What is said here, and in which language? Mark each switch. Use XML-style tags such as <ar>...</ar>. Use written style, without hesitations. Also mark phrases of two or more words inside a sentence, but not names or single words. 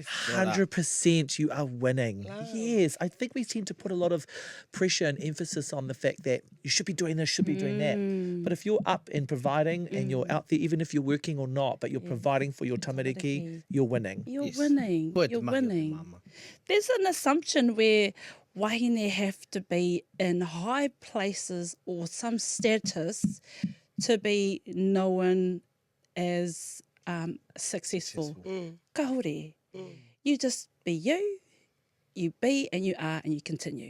<en>100% you are winning. Yes. I think we tend to put a lot of pressure and emphasis on the fact that you should be doing this, should be doing that. But if you're up and providing and you're out there, even if you're working or not, but you're providing for your tamariki, you're winning. You're Yes. winning.</en> <mi>Koe te</mi> <en>You're</en> <mi>mahi o te</mi> <en>winning. mama. There's an assumption where wahine have to be in high places or some status to be known as successful. Kaore. You just be you be and you are and you continue.</en>